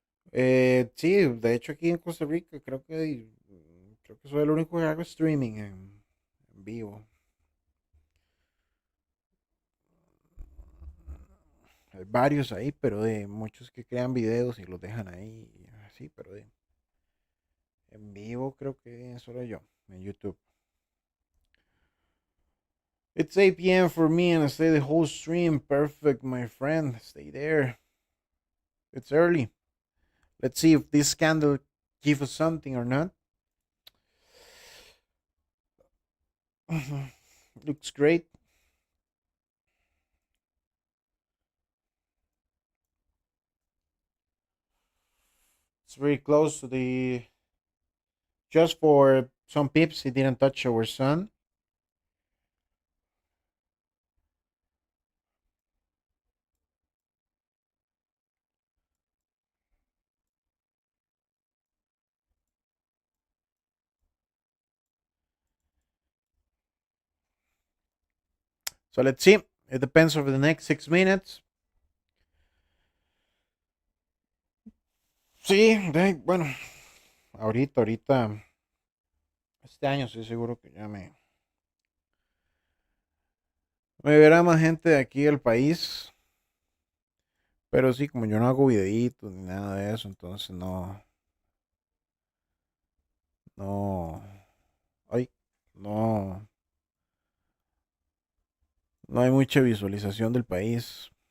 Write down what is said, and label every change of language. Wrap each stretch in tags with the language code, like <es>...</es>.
<es>Sí, de hecho aquí en Costa Rica creo que soy el único que hago streaming en vivo. Hay varios ahí, pero de muchos que crean videos y los dejan ahí, así, pero en vivo creo que solo yo, en YouTube.</es> <en>It's 8 p.m. for me and I stay the whole stream. Perfect, my friend. Stay there. It's early. Let's see if this candle gives us something or not. Looks great. It's very close to the. Just for some pips, it didn't touch our sun. So let's see. It depends over the next 6 minutes.</en> <es>Sí, bueno, ahorita, este año estoy seguro que ya me verá más gente de aquí del país. Pero sí, como yo no hago videitos ni nada de eso, entonces no, ay, no, no hay mucha visualización del país.</es>